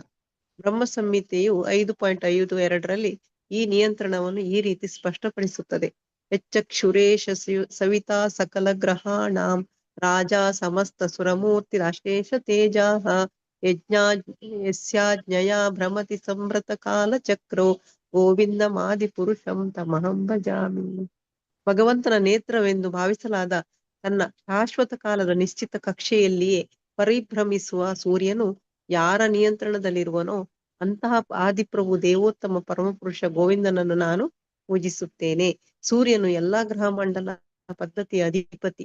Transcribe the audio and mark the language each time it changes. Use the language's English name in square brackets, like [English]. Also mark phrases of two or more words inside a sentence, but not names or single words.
[Kannada] ಬ್ರಹ್ಮ ಸಂಹಿತೆಯು 5.52ರಲ್ಲಿ ಈ ನಿಯಂತ್ರಣವನ್ನು ಈ ರೀತಿ ಸ್ಪಷ್ಟಪಡಿಸುತ್ತದೆ. [Sanskrit] ಯಚ್ಚಕ್ಷುರೇಶ ಸವಿತಾ ಸಕಲ ಗ್ರಹಾಣಾಂ ರಾಜಾ ಸಮಸ್ತ ಸುರಮೂರ್ತಿ ರಾಶೇಷ ತೇಜಾಹ ಯಸ್ಯಾಜ್ಞಯಾ ಭ್ರಮತಿ ಸಂಭ್ರತ ಕಾಲ ಚಕ್ರೋ ಗೋವಿಂದಮಾದಿ ಪುರುಷಂ ತಮಹಂ ಭಜಾಮಿ. [Kannada] ಭಗವಂತನ ನೇತ್ರವೆಂದು ಭಾವಿಸಲಾದ ತನ್ನ ಶಾಶ್ವತ ಕಾಲದ ನಿಶ್ಚಿತ ಕಕ್ಷೆಯಲ್ಲಿಯೇ ಪರಿಭ್ರಮಿಸುವ ಸೂರ್ಯನು ಯಾರ ನಿಯಂತ್ರಣದಲ್ಲಿರುವನೋ ಅಂತಹ ಆದಿಪ್ರಭು ದೇವೋತ್ತಮ ಪರಮಪುರುಷ ಗೋವಿಂದನನ್ನು ನಾನು ಪೂಜಿಸುತ್ತೇನೆ. ಸೂರ್ಯನು ಎಲ್ಲಾ ಗ್ರಹ ಮಂಡಲ ಪದ್ಧತಿಯ ಅಧಿಪತಿ.